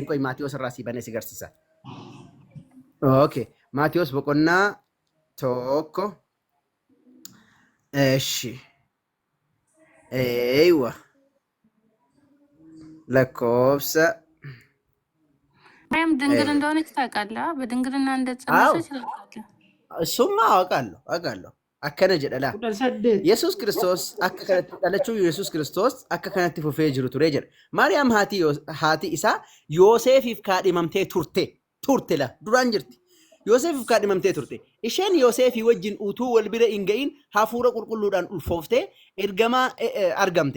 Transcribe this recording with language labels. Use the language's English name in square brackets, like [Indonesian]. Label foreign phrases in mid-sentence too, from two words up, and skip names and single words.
[Oromo] Qoy Maatiyos irraa si banee si garsiisa. [English] Okay. [Oromo] Maatiyos boqonnaa tokko. Eshi. Eeywa. Lakkoofsa. [Amharic] Maariyaam ድንግል እንደሆነች ታውቃለህ? በድንግልና እንደጸነሰች ታውቃለህ? እሱማ አውቃለሁ። [Oromo] akkana jedha laa. Yesuus Kiristoos akka kanatti dhalachuu Yesuus Kiristoos akka kanatti fufee jiru ture jedha. Maariyaam haati isaa Yoosefiif kaadhimamtee turte laa duraan jirti. Yoosefiif kaadhimamtee turte. Isheen Yoosefii wajjin utuu wal bira hin ga'iin hafuura qulqulluudhaan ulfooftee ergamaa argamte.